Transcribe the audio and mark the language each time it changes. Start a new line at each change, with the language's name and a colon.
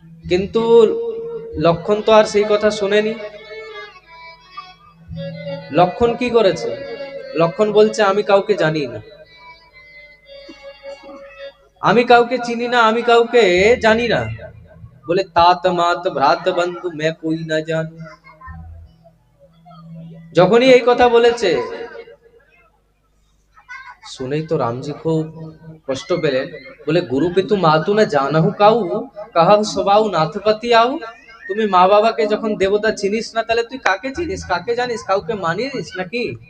Bangla: কিন্তু লক্ষণ তো আর সেই কথা শুনেনি। লক্ষণ কি করেছে? লক্ষণ বলছে আমি কাউকে জানি না, আমি কাউকে চিনি না, আমি কাউকে জানি না। বলে
Awadhi: तात मात भ्रात बंधु मैं कोई ना जानू।
Bangla: যখনই এই কথা বলেছে, শুনেই তো রামজি খুব কষ্ট পেলেন। বলে
Awadhi: গুরু পিতু মাতু না জানাহু কাউ, কাহা সবাউ নাথপতি আউ।
Bangla: তুমি মা বাবাকে যখন দেবতা চিনিস না, তাহলে তুই কাকে চিনিস, কাকে জানিস, কাউকে মানিস নাকি?